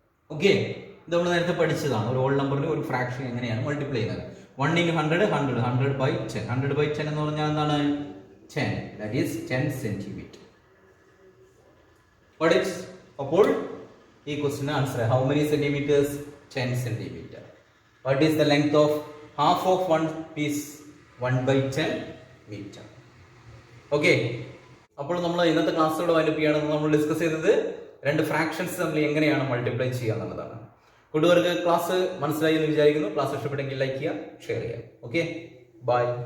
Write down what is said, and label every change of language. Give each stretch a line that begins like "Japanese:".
Malayalam: Okay, ഇത് നമ്മൾ നേരത്തെ പഠിച്ചതാണ്. ഒരു ഹോൾ നമ്പറിന് ഒരു ഫ്രാക്ഷൻ എങ്ങനെയാണ് മൾട്ടിപ്ലൈ ചെയ്യുന്നത്? 1 into 100, 100, 100/10. 100/10 എന്ന് പറഞ്ഞാൽ എന്താണ്?
English: 10, that is 10 centimetre. What is?
Malayalam: അപ്പോൾ ഈ ക്വസ്റ്റിന് answer
English: How many centimetres? 10 centimetre. What is the length of half of one piece? 1/10 metre.
Malayalam: Okay, അപ്പോൾ നമ്മൾ ഇന്നത്തെ ക്ലാസ്സോട് വൈൻഡപ്പ് ചെയ്യണമെന്ന് നമ്മൾ ഡിസ്കസ് ചെയ്തത് രണ്ട് ഫ്രാക്ഷൻസ് തമ്മിൽ എങ്ങനെയാണ് മൾട്ടിപ്ലൈ ചെയ്യുക എന്നുള്ളതാണ്. കൂട്ടുകാർക്ക് ക്ലാസ് മനസ്സിലായി എന്ന് വിചാരിക്കുന്നു. ക്ലാസ് ഇഷ്ടപ്പെട്ടെങ്കിൽ ലൈക്ക് ചെയ്യുക, ഷെയർ ചെയ്യുക. Okay, by.